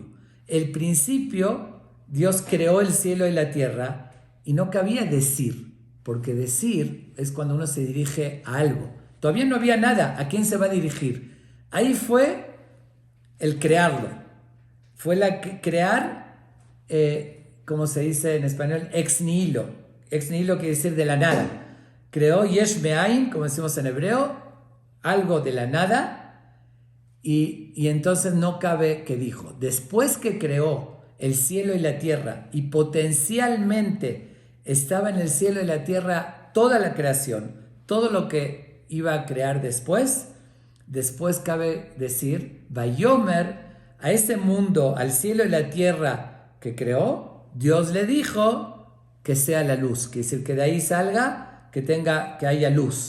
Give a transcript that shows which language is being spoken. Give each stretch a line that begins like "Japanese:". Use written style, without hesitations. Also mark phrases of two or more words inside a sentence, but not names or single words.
Spanish: El principio, Dios creó el cielo y la tierra y no cabía decir, porque decir es cuando uno se dirige a algo. Todavía no había nada, ¿a quién se va a dirigir? Ahí fue el crearlo. Fue crear, como se dice en español,
Latin: ex nihilo. Ex nihilo
Spanish: quiere decir de la nada. Creó
Hebrew: יש מאין,
Spanish: como decimos en hebreo, algo de la nada, y entonces no cabe que dijo. Después que creó el cielo y la tierra, y potencialmente estaba en el cielo y la tierra toda la creación, todo lo que iba a crear después cabe decir, Vayomer, a ese mundo, al cielo y la tierra que creó, Dios le dijo que sea la luz, que es decir, que de ahí salga, que haya luz.